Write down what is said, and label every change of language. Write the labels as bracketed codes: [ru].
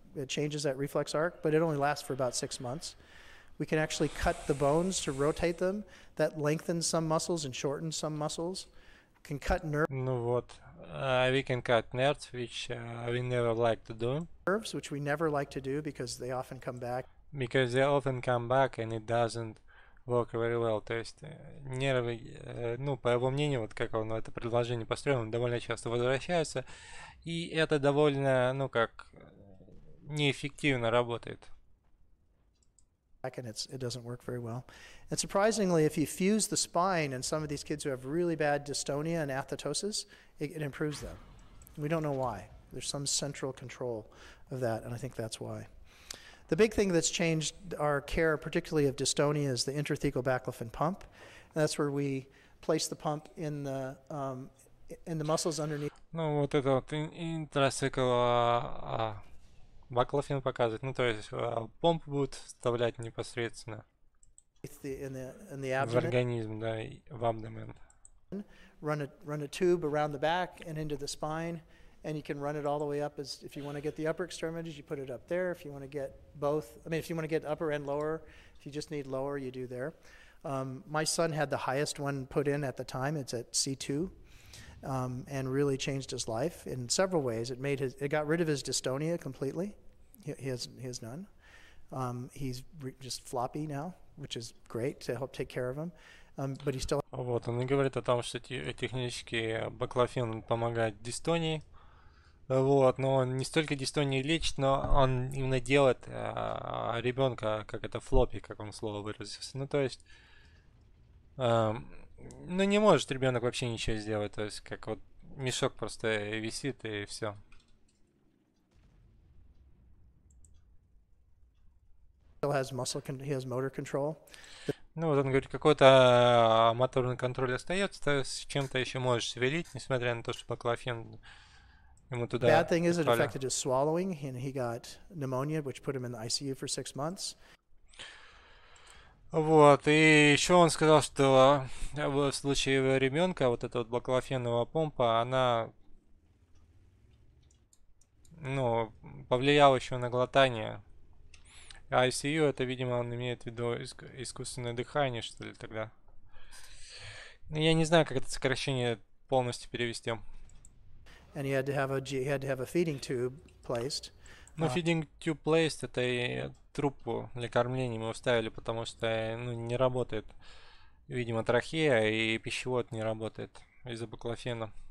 [en] It changes that reflex arc, but it only lasts for about 6 months. We can actually cut the bones to rotate them. That lengthens some muscles and shortens some muscles. Can cut nerves. [ru] Ну вот, [en] we can cut nerves, which we never like to do. Nerves, which we never like to do because they often come back. Because they often come back and it doesn't work very well. [ru] То есть нервы, ну, по его мнению, вот как он это предложение построил, он довольно часто возвращается, и это довольно, ну, как неэффективно работает. [en] And it doesn't work very well. And surprisingly, if you fuse the spine, and some of these kids who have really bad dystonia and athetosis, it improves them. We don't know why. There's some central control of that, and I think that's why. The big thing that's changed our care, particularly of dystonia, is the intrathecal baclofen pump. And that's where we place the pump in the muscles underneath. [ru] Ну, вот это вот интрацикл баклофен показывает. Ну, то есть помпу будут вставлять непосредственно [en] in the [ru] в [en] abdomen. [ru] организм, да, в абдомен. [en] Run a tube around the back and into the spine, and you can run it all the way up. As if you want to get the upper extremities, you put it up there. If you want to get both, I mean, if you want to get upper and lower, if you just need lower, you do there. My son had the highest one put in at the time. It's at C2, and really changed his life in several ways. It got rid of his dystonia completely. He has none. He's just floppy now, which is great to help take care of him. But he still. [ru] Вот, он и говорит о том, что технически баклофен помогает дистонии. Вот, но он не столько дистонии лечит, но он именно делает ребенка, как это флоппи, как он слово выразился. Ну, то есть, ну, не может ребенок вообще ничего сделать. То есть, как вот мешок просто висит и все. [en] Still has he has motor control. [ru] Ну, вот он говорит, какой-то моторный контроль остается, то есть с чем-то еще можешь шевелить, несмотря на то, что баклофен ему туда. [en] Bad thing is it affected his swallowing, and he got pneumonia, which put him in the ICU for 6 months. [ru] Вот, и еще он сказал, что в случае ребенка вот эта вот баклофеновая помпа, она, ну, повлияла еще на глотание. ICU, это, видимо, он имеет в виду искусственное дыхание, что ли, тогда. Я не знаю, как это сокращение полностью перевести. [en] And he had to have a feeding tube placed. [ru] Ну, [en] feeding tube placed, [ru] это и трубку для кормления мы уставили, потому что, ну, не работает, видимо, трахея, и пищевод не работает из-за баклофена.